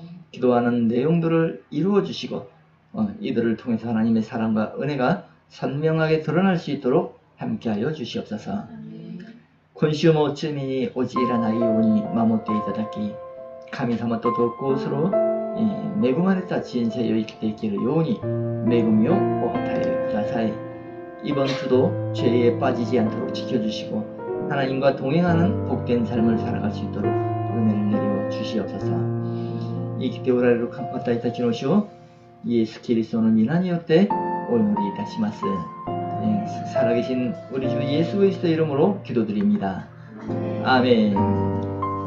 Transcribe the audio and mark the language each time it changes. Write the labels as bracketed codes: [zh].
[ko] 기도하는 내용들을 이루어 주시고 이들을 통해서 하나님의 사랑과 은혜가 선명하게 드러날 수 있도록 함께하여 주시옵소서. [ja] 今週も罪に陥らないように守っていただき、神様と同行する恵まれた人生を生きていけるように恵みをお与えください。 [ko] 이번 주도 죄에 빠지지 않도록 지켜주시고 하나님과 동행하는 복된 삶을 살아갈 수 있도록 은혜를 내려 주시옵소서. [ja] 生きておられる方たちの主をイエス・キリストの皆によってお祈りいたします。 [ko] 살아계신 우리 주 예수 그리스도의 이름으로 기도드립니다. 아멘.